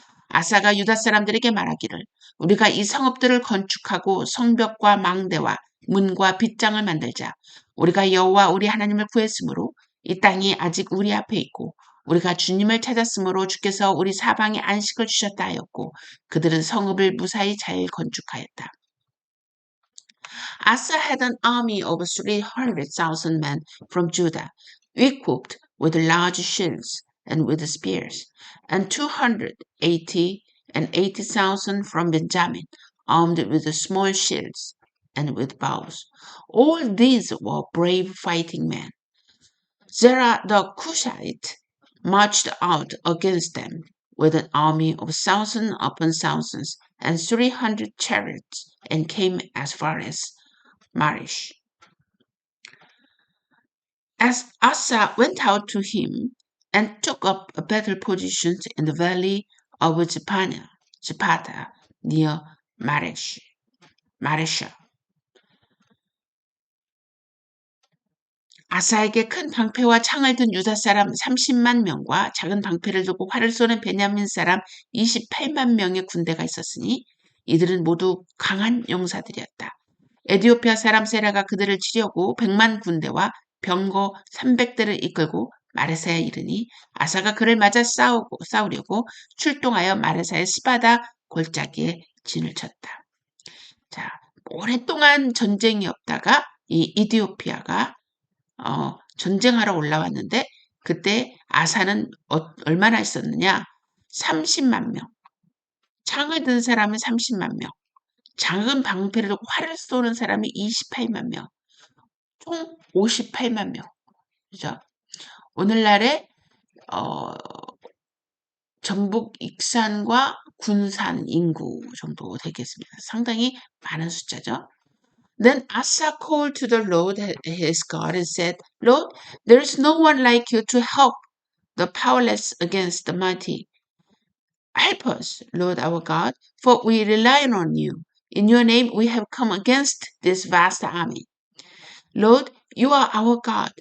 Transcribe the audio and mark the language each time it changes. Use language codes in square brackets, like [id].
[ko] 아사가 유다 사람들에게 말하기를 우리가 이 성읍들을 건축하고 성벽과 망대와 문과 빗장을 만들자. 우리가 여호와 우리 하나님을 구했으므로 이 땅이 아직 우리 앞에 있고 우리가 주님을 찾았으므로 주께서 우리 사방에 안식을 주셨다 하였고 그들은 성읍을 무사히 잘 건축하였다. [en] Asa had an army of 300,000 men from Judah, equipped with large shields and with spears, and 280,000 from Benjamin, armed with small shields and with bows. All these were brave fighting men. Zerah the Cushite marched out against them with an army of thousands upon thousands and 300 chariots, and came as far as Marish. As Asa went out to him and took up a battle position in the valley of Zapata near Marish. [ko] 마레샤. 아사에게 큰 방패와 창을 든 유다 사람 30만 명과 작은 방패를 들고 활을 쏘는 베냐민 사람 28만 명의 군대가 있었으니 이들은 모두 강한 용사들이었다. 에디오피아 사람 세라가 그들을 치려고 100만 군대와 병거 300대를 이끌고 마레사에 이르니 아사가 그를 맞아 싸우려고 출동하여 마레사의 스바다 골짜기에 진을 쳤다. 자, 오랫동안 전쟁이 없다가 이 이디오피아가 전쟁하러 올라왔는데 그때 아사는 얼마나 있었느냐? 30만 명. 창을 든 사람은 30만 명. 작은 방패를 들고 활을 쏘는 사람이 28만 명. 총 58만 명. 그죠? 오늘날의 전북 익산과 군산 인구 정도 되겠습니다. 상당히 많은 숫자죠. [en] Then Asa called to the Lord his God and said, Lord, there is no one like you to help the powerless against the mighty. Help us, Lord our God, for we rely on you. In your name we have come against this vast army. Lord, you are our God.